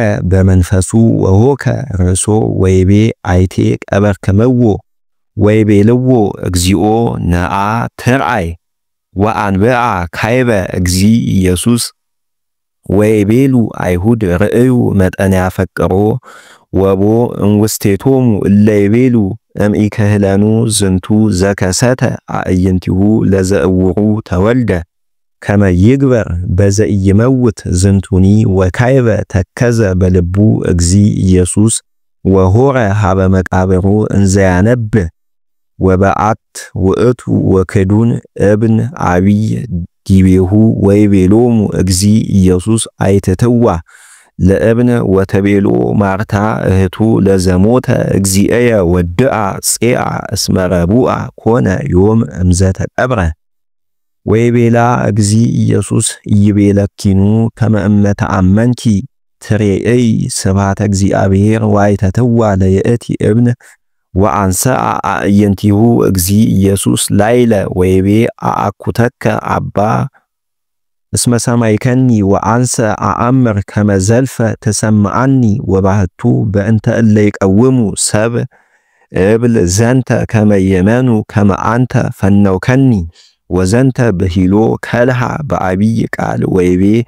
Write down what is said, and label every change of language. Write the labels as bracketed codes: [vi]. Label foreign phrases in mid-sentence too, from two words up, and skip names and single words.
[gez] በመንፈሱ ወሆከ ርሶ ወይቤ አይቴ ቀበርክምዎ ወይቤልዎ እግዚኦ ነአ ተርአይ ወአንብአ ካይበ እግዚ ኢየሱስ ወይቤሉ አይሁድ ርእዩ መጠን ያፈቅሮ ወቦ እንውስቴቶሙ እለ ይቤሉ እምኢከህለኑ ዝንቱ ዘከሰተ አእይንቲሁ ለዘእውሩ ተወልደ ከመ ይግበር በዘኢይመውት ዝንቱኒ ወካይበ ተከዘ በልቡ እግዚ ኢየሱስ ወሆረ ሀበ መቃብሩ እንዘያነብ ወበአት ውእቱ ወከዱን እብን አቢይ ዲቤሁ ወይቤሎሙ እግዚ ኢየሱስ አይትትዋ ለእብን ወተቤሎ ማርታ እህቱ ለዘሞተ እግዚእየ ወድአ ጽአ እስመረቡአ ኮነ ዮም እምዘተ ቀብረ ወይቤላ እግዚ ኢየሱስ ይቤለኪኑ ከመ እመተ አመንኪ ትሬእይ ስብሐተ እግዚአብሔር ዋይተትዋ ለየእቲ እብን ወአንሰአ አእይንቲሁ እግዚ ኢየሱስ ላይለ ወይቤ አአኩተከ አባ እስመ ሰማይከኒ ወአንሰ አአምር ከመ ዘልፈ ተሰምዓኒ ወባህቱ በእንተ እለ ይቀውሙ ሰብ እብል ዘንተ ከመ የመኑ ከመ አንተ ፈነውከኒ ወዘንተ በሂሎ ከልሃ በአቢይ ቃል ወይቤ